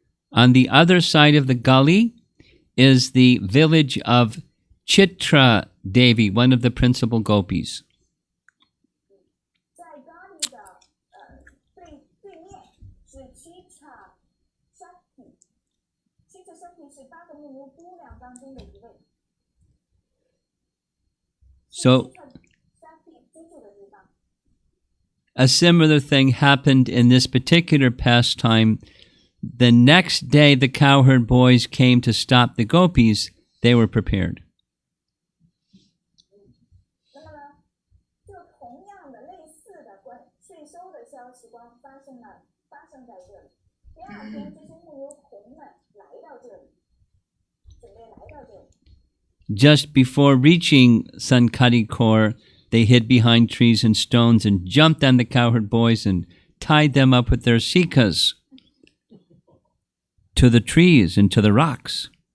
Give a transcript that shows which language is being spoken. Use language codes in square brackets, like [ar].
[en] On the other side of the gully is the village of Chitra Devi, one of the principal gopis. [zh] 在咖喱的对面是 Chitra Shakti。Chitra Shakti 是8个牧牛姑娘当中的一位。 [en] So [zh] Shakti 居住的地方。 [en] a similar thing happened in this particular pastime. The next day, the cowherd boys came to stop the gopis. They were prepared. [zh] 那么呢，就同样的类似的税收的消时光发生在这里。第二天，这些牧牛童们来到这里，准备来到这里。 [en] Just before reaching Sankadi Kor, they hid behind trees and stones and jumped on the cowherd boys and tied them up with their sikas to the trees and to the rocks.